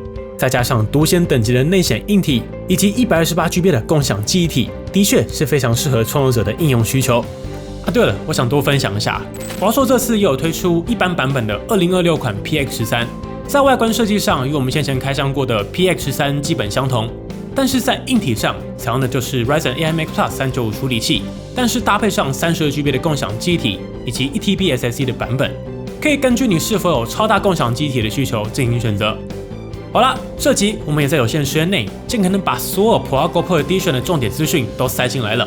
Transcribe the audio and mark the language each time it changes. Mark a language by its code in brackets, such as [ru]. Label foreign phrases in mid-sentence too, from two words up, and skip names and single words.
[zh] 再加上獨顯等級的內顯硬體以及 128GB 的共享記憶體，的確是非常適合創作者的應用需求。對了，我想多分享一下，華碩這次也有推出一般版本的2026款 PX13， 在外觀設計上與我們先前開箱過的 PX13 基本相同，但是在硬體上採用的就是 Ryzen AI Max Plus 395 處理器，但是搭配上 32GB 的共享記憶體以及 1TB SSD 的版本，可以根據你是否有超大共享記憶體的需求進行選擇。好啦，這集我們也在有限時間內，盡可能把所有 Pro GoPro Edition 的重點資訊都塞進來了。